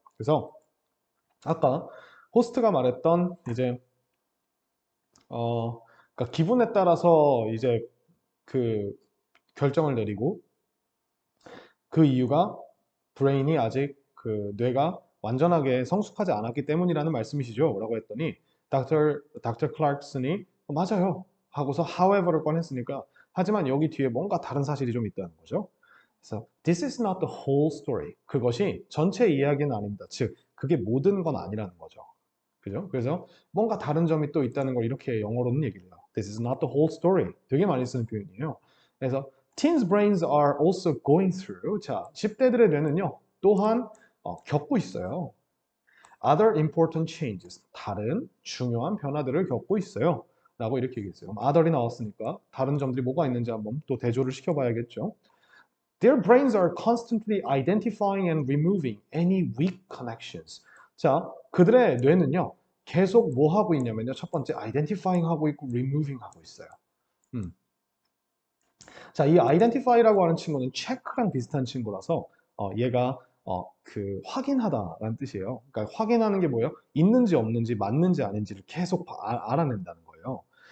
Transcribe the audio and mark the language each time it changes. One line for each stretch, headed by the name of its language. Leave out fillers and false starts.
Korean: 그래서 아까 호스트가 말했던 이제 그러니까 기분에 따라서 이제 그 결정을 내리고 그 이유가 브레인이 아직 그 뇌가 완전하게 성숙하지 않았기 때문이라는 말씀이시죠? 라고 했더니 닥터 클락슨이 맞아요 하고서 however를 꺼냈으니까 하지만 여기 뒤에 뭔가 다른 사실이 좀 있다는 거죠.
English: 그래서 this is not the whole story.
Korean: 그것이 전체 이야기는 아닙니다. 즉 그게 모든 건 아니라는 거죠. 그죠? 그래서 뭔가 다른 점이 또 있다는 걸 이렇게 영어로는 얘기를 해요.
English: This is not the whole story.
Korean: 되게 많이 쓰는 표현이에요.
English: 그래서 teens brains are also going through.
Korean: 자, 10대들의 뇌는요. 또한 겪고 있어요.
English: Other important changes.
Korean: 다른 중요한 변화들을 겪고 있어요. 라고 이렇게 얘기했어요. 그럼 other이 나왔으니까 다른 점들이 뭐가 있는지 한번 또 대조를 시켜봐야겠죠.
English: Their brains are constantly identifying and removing any weak connections.
Korean: 자, 그들의 뇌는요, 계속 뭐 하고 있냐면요. 첫 번째, identifying 하고 있고, removing 하고 있어요. 자, 이 identify라고 하는 친구는 check랑 비슷한 친구라서, 얘가, 그, 확인하다라는 뜻이에요. 그러니까 확인하는 게 뭐예요? 있는지 없는지, 맞는지 아닌지를 계속 알아낸다는 거예요.